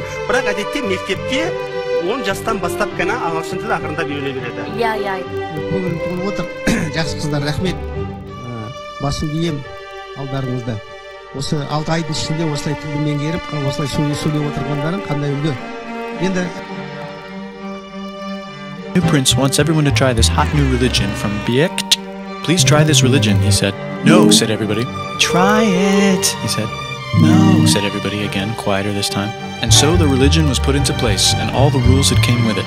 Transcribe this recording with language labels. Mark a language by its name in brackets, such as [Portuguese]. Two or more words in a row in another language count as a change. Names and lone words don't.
[Kazakh] Бірақ әдетте мектепте 10 жастан бастап қана ағылшын тілі ақырындап үйрене береді. Иә. Көңілім толып отыр. Жақсы қыздар, рахмет. Басын ием алдарыңызда. Осы 6 айдың ішінде осылай тілді меңгеріп, осылай сөйлеп отырғандарың қандай үлгі. Енді [English] New prince wants everyone to try this hot new religion from Biekt. Please try this religion, he said. No, said everybody. Try it, he said. No, said everybody again, quieter this time. And so the religion was put into place, and all the rules that came with it.